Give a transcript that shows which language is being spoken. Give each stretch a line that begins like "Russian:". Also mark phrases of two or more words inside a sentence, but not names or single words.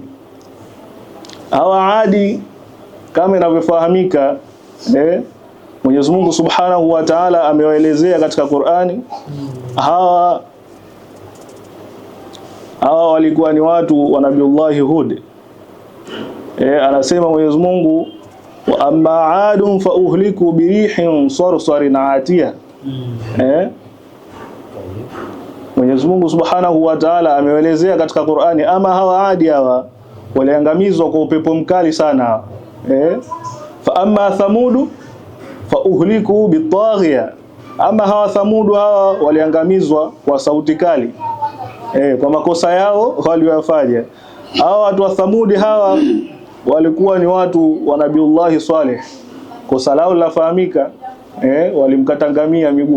Swahili: Hawa Adi kama inavyofahamika, Mwenyezi Mungu
Arabic: سبحانه وتعالى
Swahili: amewaelezea katika Qur'ani. Hawa walikuwa ni watu wa Nabiullahi Hud. Anasema Mwenyezi Mungu,
Arabic: وأما عاد فأهلكوا بريح صرصر عاتية.
Swahili: Mwenyezi Mungu
Arabic: سبحانه وتعالى
Swahili: amewaelezea katika Qur'ani, ama hawa Adi hawa waliangamizwa kwa upepo mkali sana.
Arabic: فأما ثمود فأهلكوا بالطاغية,
Swahili: ama hawa Thamudu hawa waliangamizwa kwa sauti kali, kwa makosa yao waliyofanya. Hawa watu wa Thamudi hawa walikuwa ni watu wa Nabiullahi Saleh. Kosa lao lafahamika, walimkatangamia miguu.